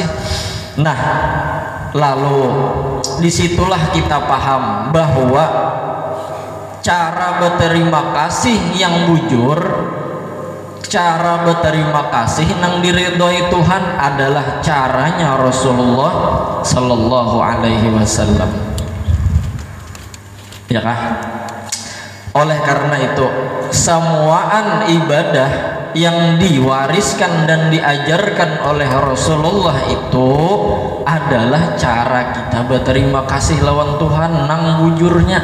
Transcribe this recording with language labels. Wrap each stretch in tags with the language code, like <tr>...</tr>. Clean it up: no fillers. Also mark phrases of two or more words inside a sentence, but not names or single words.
<id>Nah, lalu disitulah kita paham bahwa cara berterima kasih yang bujur, cara berterima kasih nang diridhoi Tuhan adalah caranya Rasulullah</id> <ar>صلى الله عليه وسلم.</ar> <bjn>Ya kah?</bjn> <id>Oleh karena itu, semuaan ibadah yang diwariskan dan diajarkan oleh Rasulullah itu adalah cara kita berterima kasih lawan Tuhan</id> <bjn>nang bujurnya.</bjn>